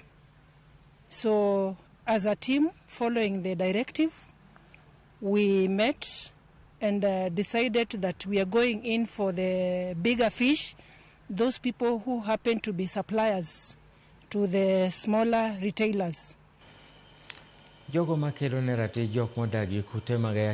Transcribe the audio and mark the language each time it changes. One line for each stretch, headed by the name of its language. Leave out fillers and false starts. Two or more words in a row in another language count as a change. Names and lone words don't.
English: So as a team, following the directive, we met and decided that we are going in for the bigger fish, those people who happen to be suppliers to the smaller retailers.
Luo (Kenya and Tanzania): Jogo makelo ne ratich jok modagi kute mag